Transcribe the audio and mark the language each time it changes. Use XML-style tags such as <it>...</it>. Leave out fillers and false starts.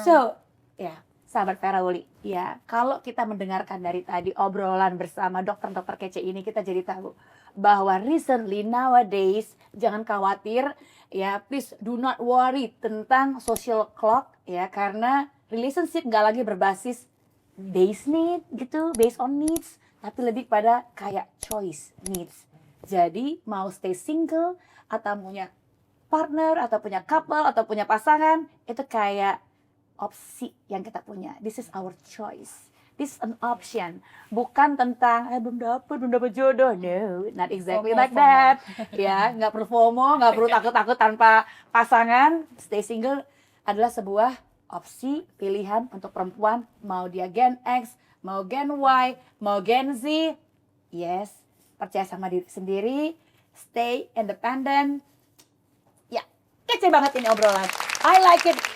<id>So, ya, sahabat Vera Uli, ya, kalau kita mendengarkan dari tadi obrolan bersama dokter-dokter kece ini, kita jadi tahu bahwa</id> <en>recently nowadays</en> <id>jangan khawatir ya,</id> <en>please do not worry</en> <id>tentang social clock ya, karena relationship nggak lagi berbasis base need gitu,</id> <en>based on needs,</en> <id>tapi lebih pada kayak choice needs. Jadi mau stay single atau punya partner atau punya couple atau punya pasangan, itu kayak opsi yang kita punya.</id> <en>This is our choice. This is an option.</en> <id>Bukan tentang belum dapat jodoh.</id> <en>No, not exactly like that.</en> <id>Ya, nggak perlu FOMO, nggak perlu takut-takut tanpa pasangan. Stay single adalah sebuah opsi pilihan untuk perempuan, mau dia Gen X, mau Gen Y, mau Gen Z. Yes, percaya sama diri sendiri, stay independent. Ya, kece banget ini obrolan.</id> <en>I like it.</en>